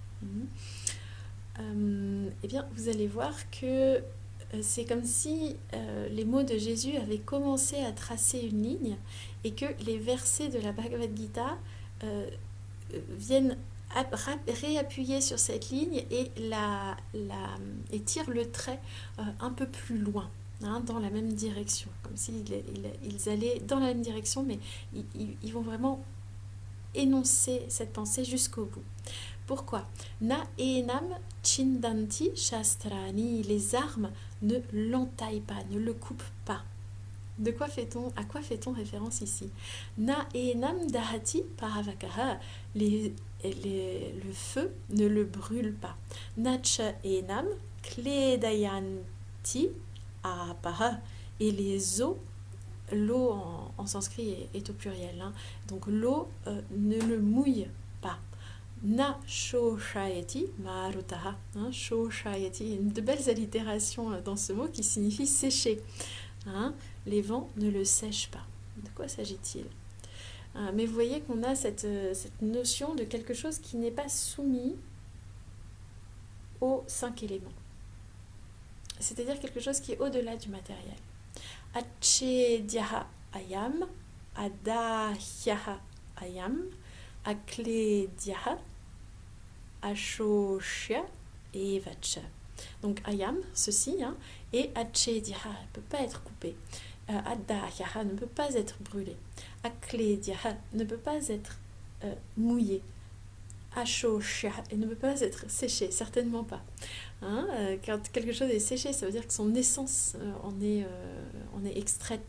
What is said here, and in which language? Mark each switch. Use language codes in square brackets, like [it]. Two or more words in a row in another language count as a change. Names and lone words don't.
[fr] Eh bien, vous allez voir que c'est comme si les mots de Jésus avaient commencé à tracer une ligne et que les versets de la Bhagavad Gita viennent réappuyer sur cette ligne et tirent le trait un peu plus loin, dans la même direction, comme s'ils allaient dans la même direction, mais ils vont vraiment énoncer cette pensée jusqu'au bout. Pourquoi? [sa] Na enam chindanti shastrani, [fr] les armes ne l'entaillent pas, ne le coupent pas. À quoi fait-on référence ici? [sa] Na enam dahati paravakaha, [fr] le feu ne le brûle pas. [sa] Nacha enam kledayanti apaha, [fr] et les eaux, l'eau en sanskrit est au pluriel, donc l'eau ne le mouille pas. [sa] Na shoshayati marutaha, shoshayati, [fr] de belles allitérations dans ce mot qui signifie sécher. Les vents ne le sèchent pas. De quoi s'agit-il? Mais vous voyez qu'on a cette notion de quelque chose qui n'est pas soumis aux 5 éléments. C'est-à-dire quelque chose qui est au-delà du matériel. [sa] Achedyaha ayam, adahyaha ayam, akledyaha, ashoshya et vacha. [fr] Donc ayam, ceci, et achedyaha ne peut pas être coupé. Adahyaha ne peut pas être brûlé. Akledyaha ne peut pas être mouillé. Ashoshya et ne peut pas être séché, certainement pas. Quand quelque chose est séché, ça veut dire que son essence en est extraite.